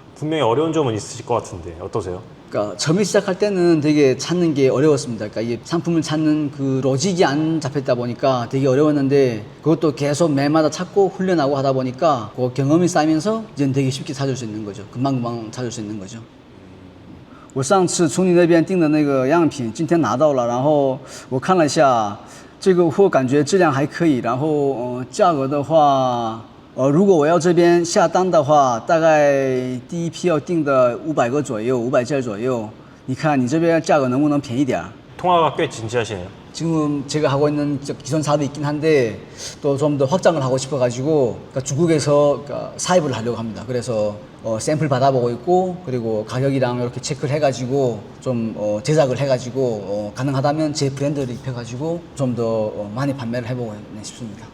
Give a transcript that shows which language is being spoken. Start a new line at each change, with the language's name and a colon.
Korean: 분명히 어려운 점은 있으실 것 같은데 어떠세요? 그러니까 처음에 시작할 때는 되게 찾는 게 어려웠습니다. 그러니까 이 상품을 찾는 그 로직이 안 잡혔다 보니까 되게 어려웠는데 그것도 계속 매일마다 찾고 훈련하고 하다 보니까 그 경험이 쌓이면서 이제는 되게 쉽게 찾을 수 있는 거죠. 금방금방 찾을 수 있는 거죠.
Chinese: 我上次从你那边订的那个样品，今天拿到了，然后我看了一下，这个货感觉质量还可以，然后价格的话，如果我要这边下单的话，大概第一批要订的500个左右，500件左右，你看你这边价格能不能便宜点儿？
Korean: 통화가 꽤 진지하시네요. 지금 제가 하고 있는 기존 사업이 있긴 한데 또 좀 더 확장을 하고 싶어가지고 그러니까 중국에서 그러니까 사입을 하려고 합니다. 그래서 샘플 받아보고 있고 그리고 가격이랑 이렇게 체크를 해가지고 좀 제작을 해가지고 가능하다면 제 브랜드를 입혀가지고 좀 더 많이 판매를 해보고 싶습니다.